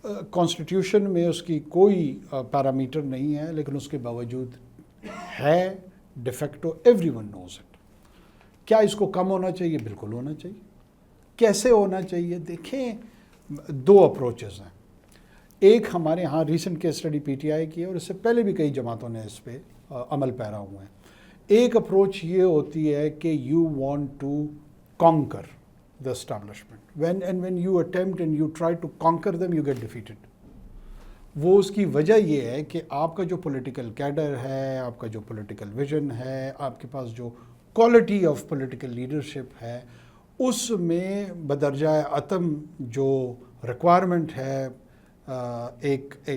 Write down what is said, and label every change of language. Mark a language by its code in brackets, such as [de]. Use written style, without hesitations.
[ur] Constitution میں اس کی کوئی پیرامیٹر نہیں ہے، لیکن اس کے باوجود ہے [en] De facto, every one knows it. [ur] کیا اس کو کم ہونا چاہیے؟ بالکل ہونا چاہیے۔ کیسے ہونا چاہیے؟ دیکھیں، 2 اپروچز ہیں۔ ایک ہمارے ہاں recent case study P T I کی ہے، اور اس سے پہلے بھی کئی جماعتوں نے اس پہ عمل پیرا ہوئے ہیں۔ ایک اپروچ یہ ہوتی ہے کہ [en] You want to conquer the establishment. When you attempt and you try to conquer them, you get defeated. [ur] وہ اس کی وجہ یہ ہے کہ آپ کا جو پولیٹیکل کیڈر ہے، آپ کا جو پولیٹیکل ویژن ہے، آپ کے پاس جو کوالٹی آف پولیٹیکل لیڈرشپ ہے، اس میں بدرجہ عتم جو ریکوائرمنٹ ہے ایک